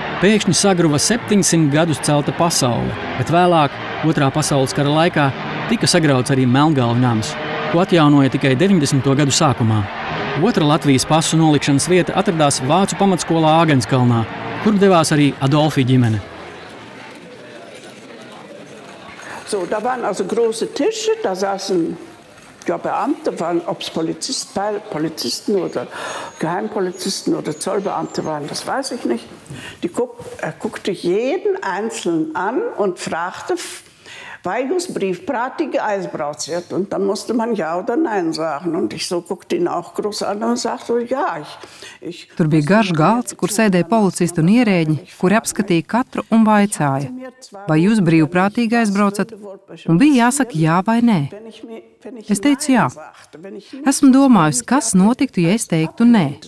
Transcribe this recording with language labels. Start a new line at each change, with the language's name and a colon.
Latvian: Pēkšņi sagruva 700 gadus celta pasaule, bet vēlāk, Otrā pasaules kara laikā, tika sagrauts arī Melngalvju nams, ko atjaunoja tikai 90. gadu sākumā. Otra Latvijas pasu nolikšanas vieta atradās Vācu pamatskolā Āgenskalnā, kur devās arī Adolfi ģimene.
German: So, da waren also große Tische, da saßen Beamte, ob es Polizisten oder Geheimpolizisten oder Zollbeamte waren, das weiß ich nicht. Er guckte jeden Einzelnen an und fragte, weil
Latvian: jūs brīvprātīgi aizbrauciet.
German: Und dann musste man ja oder nein sagen. Und ich so guckte ihn auch groß an und sagte, ja,
Latvian: Tur bija garš galds, kur sēdēja policisti un ierēģi, kuri apskatīja katru un vaicāja, vai jūs brīvprātīgi aizbraucat, un bija jāsaka jā vai nē. Es teicu jā. Esmu domājusi, kas notiktu, ja es teiktu nē.